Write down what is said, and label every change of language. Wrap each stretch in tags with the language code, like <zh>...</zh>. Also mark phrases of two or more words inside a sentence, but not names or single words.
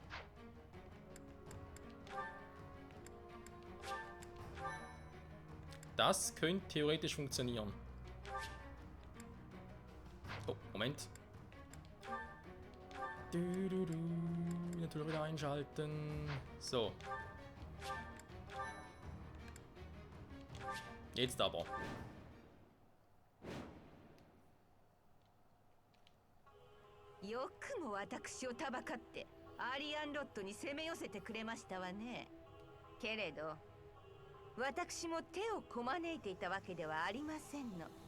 <de>Das könnte theoretisch funktionieren. Oh, Moment. Natürlich wieder einschalten. So. Jetzt aber.</de> <ja>よくも私をたばかってアリアンロッドに攻め寄せてくれましたわね。けれど私も手をこまねいていたわけではありませんの。</ja>